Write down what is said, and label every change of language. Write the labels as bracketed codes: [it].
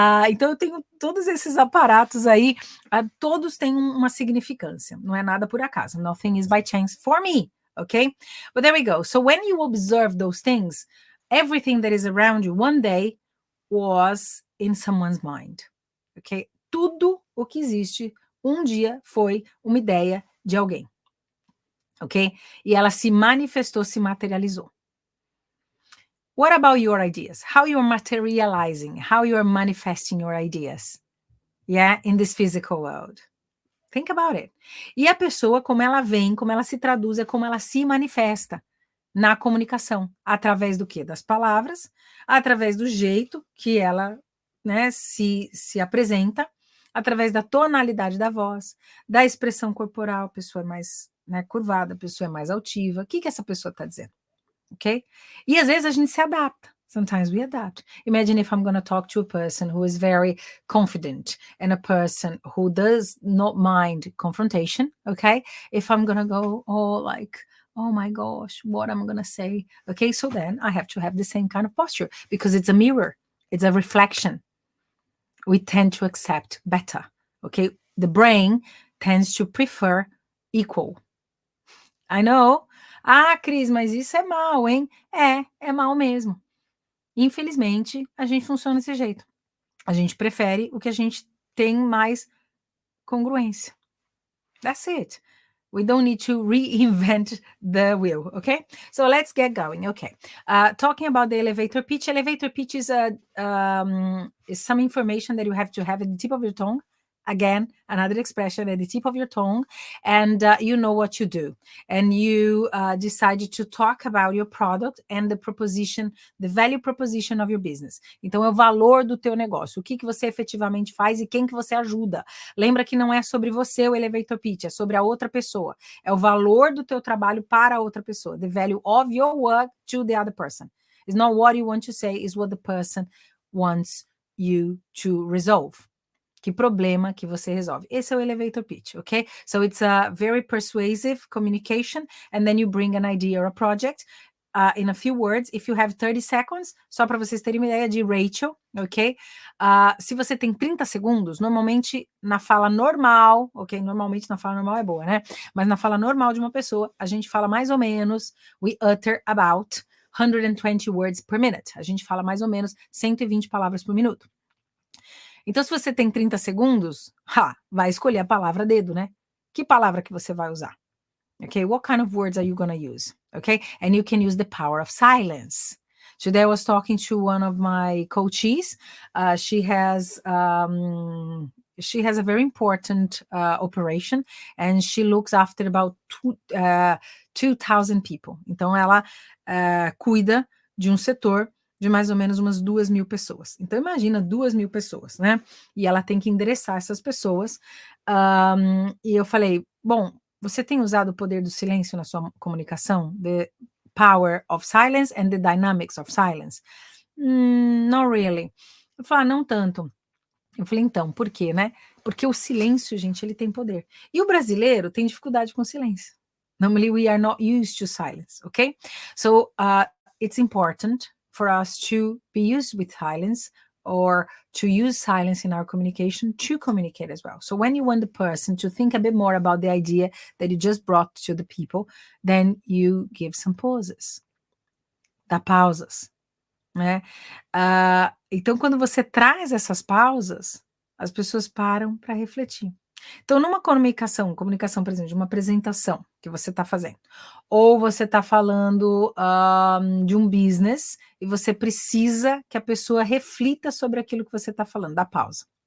[pt] Então eu tenho todos esses aparatos aí, todos têm uma significância, não é nada por acaso. [en] Nothing is by chance for me, okay? But there we go. So when you observe those things, everything that is around you one day was in someone's mind, okay? [pt] Tudo o que existe um dia foi uma ideia de alguém, ok? E ela se manifestou, se materializou. [en] What about your ideas? How you're materializing? How you're manifesting your ideas? Yeah, in this physical world. Think about it. [pt] E a pessoa, como ela vem, como ela se traduz, é como ela se manifesta na comunicação. Através do quê? Das palavras, através do jeito que ela, né, se apresenta, através da tonalidade da voz, da expressão corporal, a pessoa é mais, né, curvada, a pessoa é mais altiva. O que essa pessoa está dizendo? Ok? E às vezes a gente se adapta. [en] Sometimes we adapt. Imagine if I'm going to talk to a person who is very confident and a person who does not mind confrontation, okay? If I'm going to go, oh my gosh, what am I going to say? Okay, so then I have to have the same kind of posture because it's a mirror, it's a reflection. We tend to accept better, okay? The brain tends to prefer equal. I know. [pt] Ah, Cris, mas isso é mal, hein? É mal mesmo. Infelizmente, a gente funciona desse jeito. A gente prefere o que a gente tem mais congruência. [en] That's it. We don't need to reinvent the wheel, okay? So let's get going, okay? Talking about the elevator pitch. Elevator pitch is some information that you have to have at the tip of your tongue. Again, another expression at the tip of your tongue, and you know what you do. And you decided to talk about your product and the proposition, the value proposition of your business. [pt] Então, é o valor do teu negócio, o que você efetivamente faz e quem que você ajuda. Lembra que não é sobre você o elevator pitch, é sobre a outra pessoa. É o valor do teu trabalho para a outra pessoa. [en] The value of your work to the other person. It's not what you want to say, it's what the person wants you to resolve. [pt] Que problema que você resolve. Esse é o elevator pitch, okay? [en] So it's a very persuasive communication, and then you bring an idea or a project in a few words. If you have 30 seconds, [pt] só para vocês terem uma ideia de Rachel, ok? Se você tem 30 segundos, normalmente na fala normal, ok? Normalmente na fala normal é boa, né? Mas na fala normal de uma pessoa, a gente fala mais ou menos, [en] we utter about 120 words per minute. [pt] A gente fala mais ou menos 120 palavras por minuto. Então, se você tem 30 segundos, vai escolher a palavra dedo, né? Que palavra que você vai usar? [en] Okay, what kind of words are you going to use? Okay, and you can use the power of silence. Today I was talking to one of my coaches. She has a very important operation, and she looks after about 2,000 people. [pt] Então, ela cuida de um setor de mais ou menos umas 2.000 pessoas. Então, imagina 2.000 pessoas, né? E ela tem que endereçar essas pessoas. E eu falei, bom, você tem usado o poder do silêncio na sua comunicação? [en] The power of silence and the dynamics of silence? Not really. [pt] Eu falei, não tanto. Eu falei, então, por quê, né? Porque o silêncio, gente, ele tem poder. E o brasileiro tem dificuldade com o silêncio. [en] Normally, we are not used to silence, okay? So, it's important for us to be used with silence or to use silence in our communication to communicate as well. So when you want the person to think a bit more about the idea that you just brought to the people, then you give some pauses. [pt] Dá pausas, né? Então, quando você traz essas pausas, as pessoas param para refletir. Então, numa comunicação, por exemplo, de uma apresentação que você está fazendo, ou você está falando de um business e você precisa que a pessoa reflita sobre aquilo que você está falando, dá pausa.